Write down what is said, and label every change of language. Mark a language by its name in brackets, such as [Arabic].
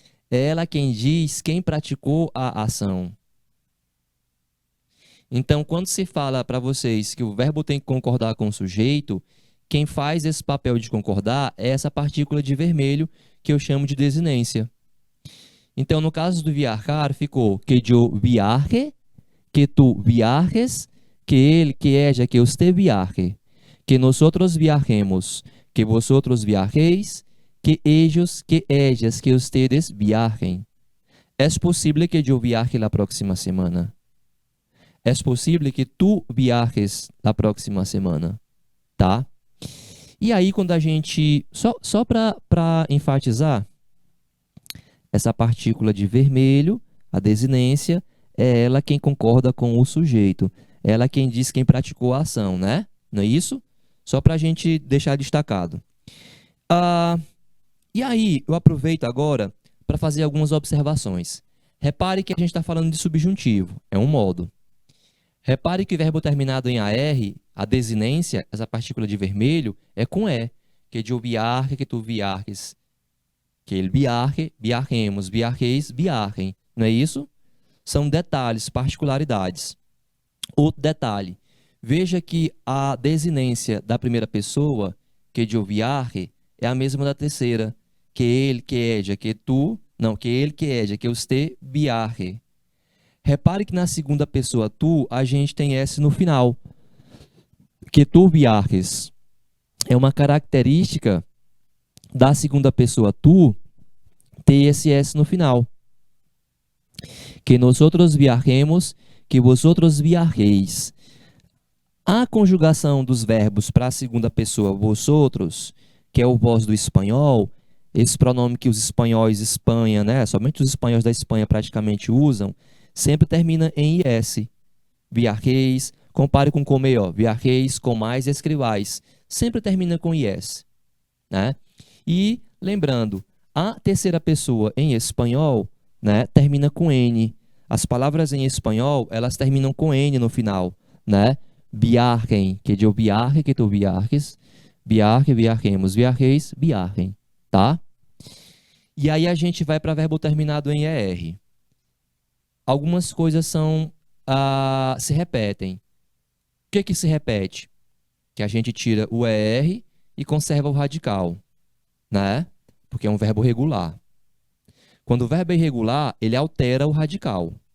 [Portuguese] É ela quem diz quem praticou a ação. Então, quando se fala para vocês que o verbo tem que concordar com o sujeito, quem faz esse papel de concordar é essa partícula de vermelho que eu chamo de desinência. Então, no caso do viajar, ficou que eu viaje, que tu viajes, que ele, que ella, [Spanish] que usted viaje, que nosotros viajemos, que vosotros viajeis, que ellos, que ellas, que ustedes viajen. Es posible que yo viaje la próxima semana. Es posible que tu viajes la próxima semana, tá? [Portuguese] E aí, quando a gente... Só para enfatizar, essa partícula de vermelho, a desinência, é ela quem concorda com o sujeito. Ela quem diz quem praticou a ação, né? Não é isso? Só para a gente deixar destacado. E aí, eu aproveito agora para fazer algumas observações. Repare que a gente está falando de subjuntivo, é um modo. Repare que o verbo terminado em AR, a desinência, essa partícula de vermelho, é com E. Que eu viaje, que tu viajes. Que ele viaje, viajemos, viajeis, viajem. Não é isso? São detalhes, particularidades. Outro detalhe. Veja que a desinência da primeira pessoa, que eu viaje, é a mesma da terceira. Que ele, que ella, que tu... Não, que ele, que ella, que usted viaje. Repare que na segunda pessoa tu, a gente tem S no final. Que tu viajes. É uma característica da segunda pessoa tu ter esse S no final. [Spanish] Que nosotros viajemos, que vosotros viajeis. [Portuguese] A conjugação dos verbos para a segunda pessoa vosotros, que é o vós do espanhol, esse pronome que os espanhóis Espanha, né, somente os espanhóis da Espanha praticamente usam, sempre termina em IS. Viajeis, compare com comer, ó, viajeis, comais e escrivais. Sempre termina com IS. Né? E, lembrando, a terceira pessoa em espanhol, né, termina com N. As palavras em espanhol, elas terminam com N no final. Né? Viajem, que eu viaje, que tu viajes. Viaje, viajemos, viajeis, viajem. Tá? E aí a gente vai para verbo terminado em ER. Algumas coisas se repetem. O que se repete? Que a gente tira o ER e conserva o radical, né? Porque é um verbo regular. Quando o verbo é irregular, ele altera o radical.